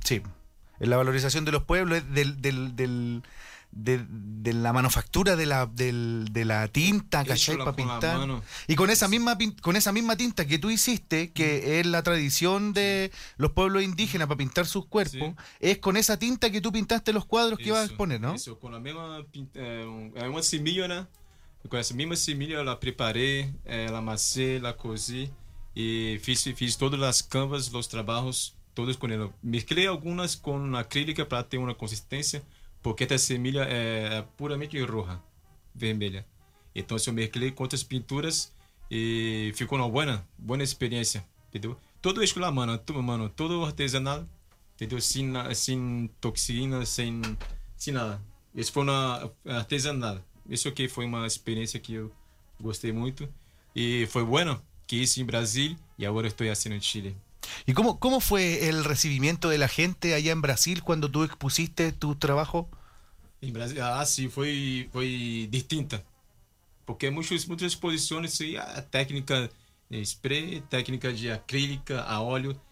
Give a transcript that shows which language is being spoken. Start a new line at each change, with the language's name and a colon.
Spanish: Sí, es la valorización de los pueblos, es de la manufactura de la tinta, ¿cachai? Para pintar. Y con esa misma tinta que tú hiciste, que es la tradición de los pueblos indígenas para pintar sus cuerpos, es con esa tinta que tú pintaste los cuadros que ibas a exponer, ¿no? Eso, con la misma una semilla, ¿no?
Portuguese: com essa mesma semilha, eu preparei, ela amassei, ela cozi e fiz todas as canvas, os trabalhos, todos com ela. Mesclei algumas com acrílica para ter uma consistência, porque essa semilha é puramente roja, vermelha. Então, eu mesclei com outras pinturas e ficou uma boa experiência, entendeu? Todo isso lá, mano, todo artesanal, entendeu? Sem toxina, sem nada. Isso foi uma artesanal. Isso aqui foi uma experiência que eu gostei muito. E foi
Spanish: bueno que hice
Portuguese: em Brasil e agora estou fazendo em Chile.
Spanish: ¿Y cómo fue el recibimiento de la gente allá en Brasil cuando tú expusiste tu trabajo? En Brasil, ah, sí, fue distinta. Porque muchas exposiciones, sí, técnica de spray, técnica de acrílica, a óleo.